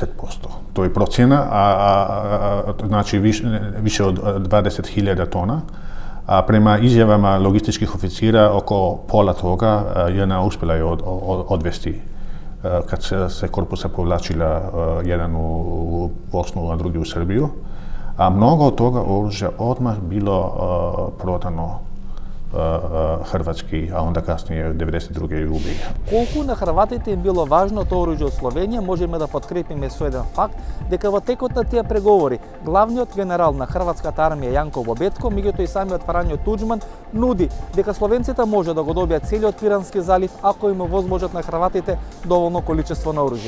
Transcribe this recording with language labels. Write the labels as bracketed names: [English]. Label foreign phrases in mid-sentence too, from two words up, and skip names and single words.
[Croatian] To je procjena, znači više od 20.000 tona, a prema izjavama logističkih oficira oko pola toga JNA uspjela je odvesti kad se korpusa povlačila jedan u Bosnu, a drugi u Srbiju, a mnogo od toga oružja odmah bilo prodano hrvatski, a onda kasnije 92. i UBI. [Macedonian] Колку на хрватите им било важно тоа оружје од Словенија, можеме да подкрепиме со еден факт дека во текот на тие преговори главниот генерал на хрватската армија Јанко Бобетко, меѓутоа и самиот Фрањо Туџман нуди дека словенците може да го добијат целиот Пирански залив ако им возможат на хрватите доволно количество на оружје.